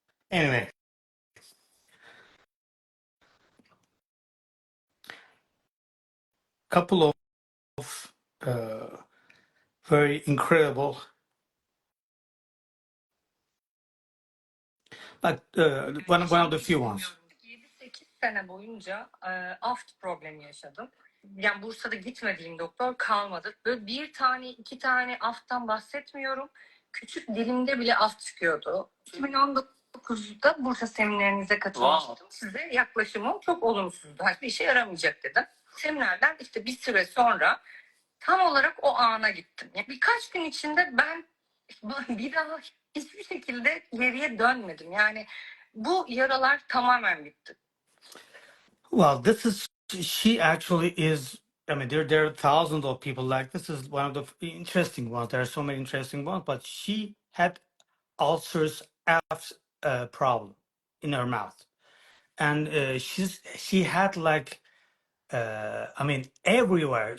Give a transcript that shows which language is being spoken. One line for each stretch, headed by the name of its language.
English: Anyway, couple of very incredible, but one of the few ones.
Turkish: 7-8 sene boyunca aft problemi yaşadım. Yani Bursa'da gitmediğim doktor kalmadı. Böyle bir tane, iki tane afttan bahsetmiyorum. Küçük dilimde bile aft çıkıyordu. 2019'da Bursa seminerinize katılmıştım. Size yaklaşımım çok olumsuzdu. Hiçbir işe yaramayacak dedim. Seminerden işte bir süre sonra tam olarak o ana gittim. Yani birkaç gün içinde ben bir daha hiçbir şekilde geriye dönmedim. Yani bu yaralar tamamen bitti.
English: Well, she actually is. I mean, there are thousands of people like this. Is one of the interesting ones. There are so many interesting ones, but she had ulcers problem in her mouth, and she had like I mean, everywhere.